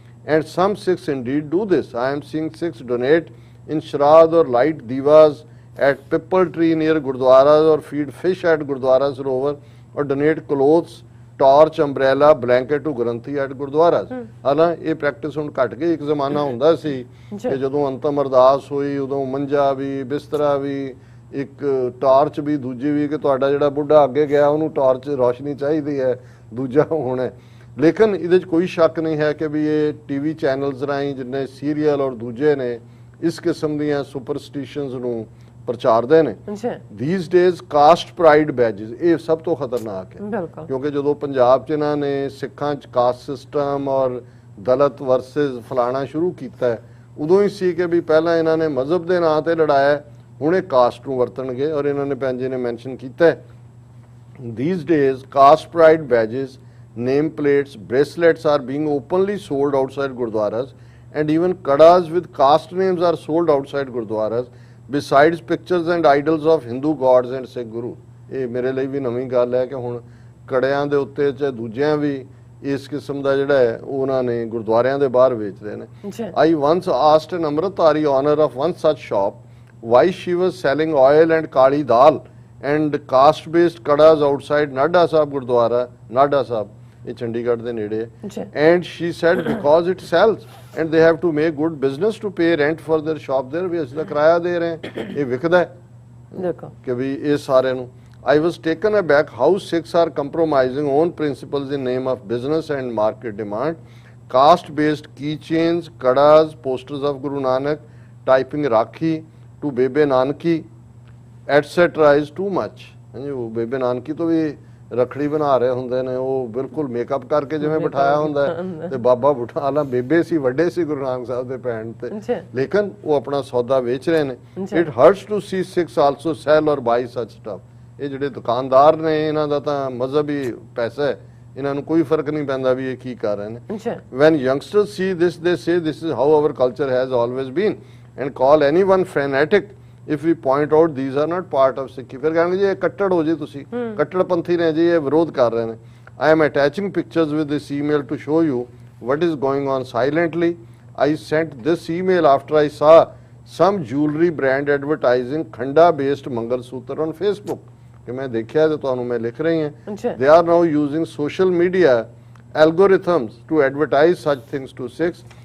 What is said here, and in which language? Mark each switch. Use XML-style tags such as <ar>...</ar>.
<en>And some Sikhs indeed do this. I am seeing Sikhs donate in Shraddh or light divas at Pipal tree near gurdwaras or feed fish at gurdwara sarovar or donate clothes, torch, umbrella, blanket to granthi at gurdwara.</en> <pa>ਹਾਲਾਂ ਇਹ practice ਹੁਣ ਘਟ ਗਈ। ਇੱਕ ਜ਼ਮਾਨਾ ਹੁੰਦਾ ਸੀ ਕਿ ਜਦੋਂ ਅੰਤਮ ਅਰਦਾਸ ਹੋਈ ਉਦੋਂ ਮੰਜਾ ਵੀ, ਬਿਸਤਰਾ ਵੀ, ਇੱਕ ਟਾਰਚ ਵੀ, ਦੂਜੀ ਵੀ, ਕਿ ਤੁਹਾਡਾ ਜਿਹੜਾ ਬੁੱਢਾ ਅੱਗੇ ਗਿਆ ਉਹਨੂੰ ਟਾਰਚ ਰੋਸ਼ਨੀ ਚਾਹੀਦੀ ਹੈ, ਦੂਜਾ ਹੋਣਾ। ਲੇਕਿਨ ਇਹਦੇ 'ਚ ਕੋਈ ਸ਼ੱਕ ਨਹੀਂ ਹੈ ਕਿ ਵੀ ਇਹ TV ਚੈਨਲਸ ਰਾਹੀਂ ਜਿੰਨੇ ਸੀਰੀਅਲ ਔਰ ਦੂਜੇ ਨੇ ਇਸ ਕਿਸਮ ਦੀਆਂ ਸੁਪਰਸਟੀਸ਼ਨਸ ਨੂੰ ਪ੍ਰਚਾਰਦੇ ਨੇ।</pa> <en>these days caste pride badges</en> <pa>ਇਹ ਸਭ ਤੋਂ ਖਤਰਨਾਕ ਹੈ, ਕਿਉਂਕਿ ਜਦੋਂ ਪੰਜਾਬ 'ਚ ਇਹਨਾਂ ਨੇ ਸਿੱਖਾਂ 'ਚ ਕਾਸਟ ਸਿਸਟਮ ਔਰ ਦਲਿਤ ਵਰਸਸ ਫਲਾਣਾ ਸ਼ੁਰੂ ਕੀਤਾ, ਉਦੋਂ ਹੀ ਸੀ ਕਿ ਵੀ ਪਹਿਲਾਂ ਇਹਨਾਂ ਨੇ ਮਜ਼ਹਬ ਦੇ ਨਾਂ ਤੇ ਲੜਾਇਆ, ਹੁਣ ਇਹ ਕਾਸਟ ਨੂੰ ਵਰਤਣਗੇ। ਔਰ ਇਹਨਾਂ ਨੇ ਭੈਣ ਜੀ ਨੇ ਮੈਂਸ਼ਨ ਕੀਤਾ</pa> <en>These days caste pride badges, name plates, bracelets are being openly sold outside gurdwaras and even kadas with caste names are sold outside gurdwaras besides pictures and idols of Hindu gods and Sikh guru।</en> <pa>ਇਹ ਮੇਰੇ ਲਈ ਵੀ ਨਵੀਂ ਗੱਲ ਹੈ ਕਿ ਹੁਣ ਕੜਿਆਂ ਦੇ ਉੱਤੇ ਚਾਹੇ ਦੂਜਿਆਂ ਵੀ ਇਸ ਕਿਸਮ ਦਾ ਜਿਹੜਾ ਹੈ ਉਹਨਾਂ ਨੇ ਗੁਰਦੁਆਰਿਆਂ ਦੇ ਬਾਹਰ ਵੇਚਦੇ ਨੇ।</pa> <en>I once asked an Amritdhari owner of one such shop why she was selling oil and kali dal and caste based kadas outside Nadha Sahib Gurdwara, Nadha Sahib,</en> <pa>ਇਹ ਚੰਡੀਗੜ੍ਹ ਦੇ ਨੇੜੇ ਹੈ।</pa> <en>and she said because it sells and they have to make good business to pay rent for their shop there,</en> <pa>ਵੀ ਅਸੀਂ ਤਾਂ ਕਿਰਾਇਆ ਦੇ ਰਹੇ ਹਾਂ, ਇਹ ਵਿਕਦਾ ਹੈ। ਦੇਖੋ ਕਿ ਵੀ ਇਹ ਸਾਰਿਆਂ ਨੂੰ</pa> <en>I was taken aback how Sikhs are compromising own principles in name of business and market demand. Caste based keychains, kadas, posters of Guru Nanak, typing Rakhi to Bebe Nanki etc is too much।</en> <pa>ਉਹ ਬੇਬੇ ਨਾਨਕੀ ਤੋਂ ਵੀ ਰੱਖੜੀ ਬਣਾ ਰਹੇ ਹੁੰਦੇ ਨੇ, ਉਹ ਬਿਲਕੁਲ makeup ਕਰਕੇ ਜਿਵੇਂ ਬਿਠਾਇਆ ਹੁੰਦਾ ਤੇ ਬਾਬਾ ਬੁਠਾਲਾ ਬੇਬੇ ਸੀ, ਵੱਡੇ ਸੀ ਗੁਰੂ ਨਾਨਕ ਸਾਹਿਬ ਦੇ ਭੈਣ ਤੇ, ਲੇਕਿਨ ਉਹ ਆਪਣਾ ਸੌਦਾ ਵੇਚ ਰਹੇ ਨੇ।</pa> <en>It hurts to see Sikhs also sell or buy such stuff.</en> <pa>ਇਹ ਜਿਹੜੇ ਦੁਕਾਨਦਾਰ ਨੇ ਇਹਨਾਂ ਦਾ ਤਾਂ ਮਜ਼ਹਬੀ ਪੈਸਾ ਹੈ, ਇਹਨਾਂ ਨੂੰ ਕੋਈ ਫਰਕ ਨਹੀਂ ਪੈਂਦਾ ਵੀ ਇਹ ਕੀ ਕਰ ਰਹੇ ਨੇ।</pa> <en>When youngsters see this they say this is how our culture has always been and call anyone fanatic if we point out these are not part of Sikhi।</en> <pa>ਫਿਰ ਕਹਿੰਦੇ ਜੀ ਇਹ ਕੱਟੜ ਹੋ ਜੀ, ਤੁਸੀਂ ਕੱਟੜਪੰਥੀ ਨੇ ਜੀ, ਇਹ ਵਿਰੋਧ ਕਰ ਰਹੇ ਨੇ।</pa> <en>I am attaching pictures with this email to show you what is going on silently. I sent this email after I saw some jewelry brand advertising khanda based mangal sutra on Facebook।</en> <pa>ਕਿ ਮੈਂ ਦੇਖਿਆ ਤੇ ਤੁਹਾਨੂੰ ਮੈਂ ਲਿਖ ਰਹੀ ਹਾਂ।</pa> <en>They are now using social media algorithms to advertise such things to Sikhs.</en>